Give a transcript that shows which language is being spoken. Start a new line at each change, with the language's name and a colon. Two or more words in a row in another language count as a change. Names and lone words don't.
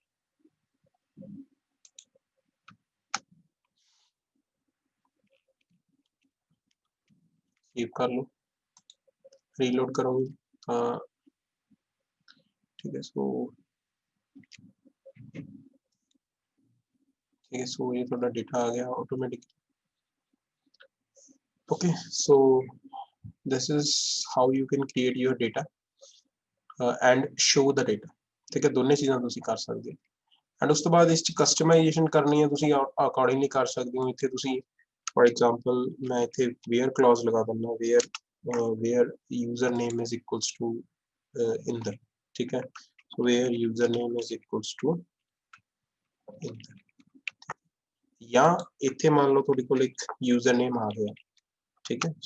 Hindi: सेव कर लो, रीलोड करोगे, ठीक है। सो ठीक है, सो ये थोड़ा डेटा आ गया ऑटोमेटिक, ओके।
English: सो this is how you can create your data and show the data,
Hindi: ठीक है।
Punjabi: ਦੋਨੋਂ ਚੀਜ਼ਾਂ ਤੁਸੀਂ ਕਰ ਸਕਦੇ ਹੋ। ਐਂਡ ਉਸ ਤੋਂ ਬਾਅਦ ਇਸ 'ਚ ਕਸਟਮਾਈਜੇਸ਼ਨ ਕਰਨੀ ਹੈ ਤੁਸੀਂ ਅਕੋਰਡਿੰਗਲੀ ਕਰ ਸਕਦੇ ਹੋ। ਇੱਥੇ ਤੁਸੀਂ
English: for example
Punjabi: मैं ਇੱਥੇ
English: where clause
Punjabi: ਲਗਾ ਦਿੰਦਾ,
English: where user name is equals to Inder,
Punjabi: ਠੀਕ ਹੈ। ਸੋ
English: where user name is equals to Inder,
Punjabi: ਜਾਂ ਇੱਥੇ ਮੰਨ ਲਓ ਤੁਹਾਡੇ ਕੋਲ ਇੱਕ ਯੂਜ਼ਰ ਨੇਮ ਆ ਗਿਆ, ਠੀਕ ਹੈ।